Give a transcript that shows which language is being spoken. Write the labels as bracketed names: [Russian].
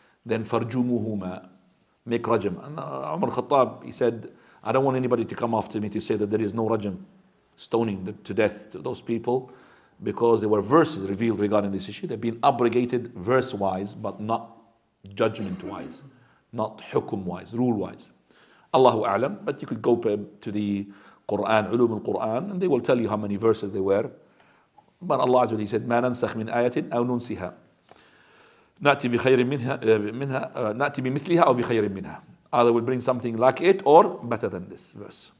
[English] Then Farjumuhuma, make rajam. And Umar Khattab, he said, I don't want anybody to come after me to say that there is no rajam, stoning to death to those people, because there were verses revealed regarding this issue. They've been abrogated verse-wise, but not judgment-wise, not hukum-wise, rule-wise. Allahu A'lam, but you could go to the Quran, Ulum al-Quran, and they will tell you how many verses there were. [Arabic] But Allah Azza wa Jalla said, مَا نَنْسَخْ مِنْ آيَةٍ أَوْ نُنْسِهَا نأتي بخير منها نأتي بمثلها أو بخير منها. [English] Either will bring something like it or better than this verse.